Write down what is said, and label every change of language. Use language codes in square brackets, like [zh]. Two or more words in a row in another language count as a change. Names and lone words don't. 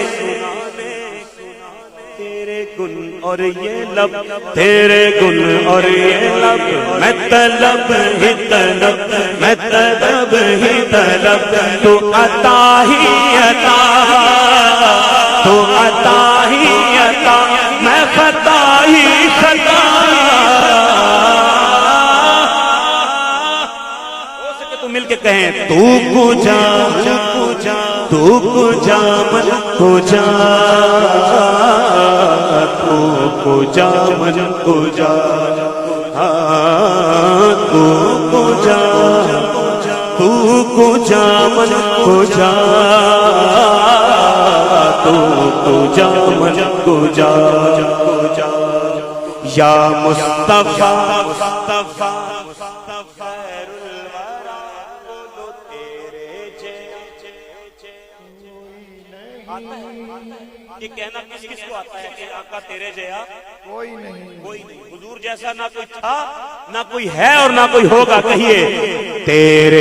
[ur] تیرے گن اور یہ لب، تیرے گن اور یہ لب میں طلب ہی طلب، میں طلب ہی طلب، تو عطا ہی عطا، تو عطا ہی عطا، میں خطا ہی خطا، ہو سکے تو مل کے کہیں [fa] تو کجا، تو کجا من کجا، تو کجا من کجا، تو کجا، تو کجا من کجا، [ur] تو کجا من کجا، [ar] یا مصطفیٰ خیر الورا، [ur] بولو تیرے یہ کہنا کس کس کو آتا ہے کہ آقا تیرے جیا کوئی نہیں، کوئی نہیں، حضور جیسا نہ کوئی تھا نہ کوئی ہے اور نہ کوئی ہوگا، کہیے تیرے